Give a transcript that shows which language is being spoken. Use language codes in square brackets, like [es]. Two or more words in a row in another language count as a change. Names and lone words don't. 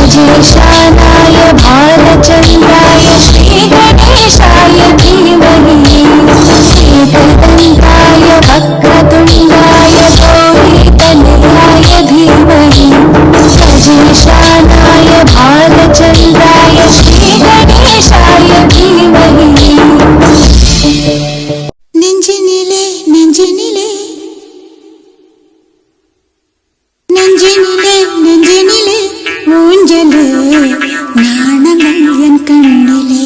[sa] ईशानाय भालचन्द्राय श्रीगणेशाय धीमहि एकदन्ताय वक्रतुण्डाय गौरीतनयाय धीमहि गजेशानाय भालचन्द्राय श्रीगणेशाय धीमहि [ta] நெஞ்சினிலே நெஞ்சினிலே நெஞ்சினிலே நெஞ்சினிலே ஊஞ்சல் நாணங்கள் என் கண்ணிலே